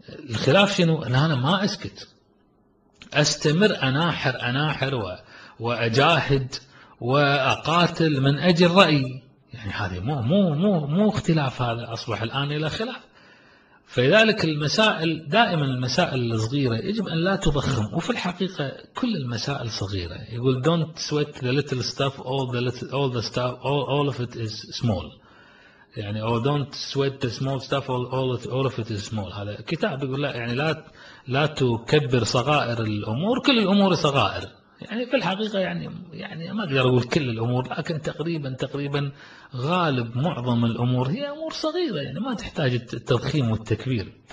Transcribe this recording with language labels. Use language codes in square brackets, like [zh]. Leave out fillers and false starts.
[ar] الخلاف شنو؟ أنا ما أسكت، أستمر أناحر وأجاهد وأقاتل من أجل رأيي. يعني هذه مو مو مو مو اختلاف، هذا أصبح الآن إلى خلاف. فلذلك المسائل دائما المسائل الصغيرة يجب أن لا تضخم، وفي الحقيقة كل المسائل صغيرة. يقول [en] don't sweat the little stuff, all of it is small. [ar] يعني [en] or don't sweat the small stuff, all of it is small. [ar] هذا كتاب يقول لا يعني لا تكبر صغائر الأمور، كل الأمور صغائر. يعني في الحقيقة يعني ما أقدر أقول كل الأمور، لكن تقريبا غالب معظم الأمور هي أمور صغيرة، يعني ما تحتاج التضخيم والتكبير.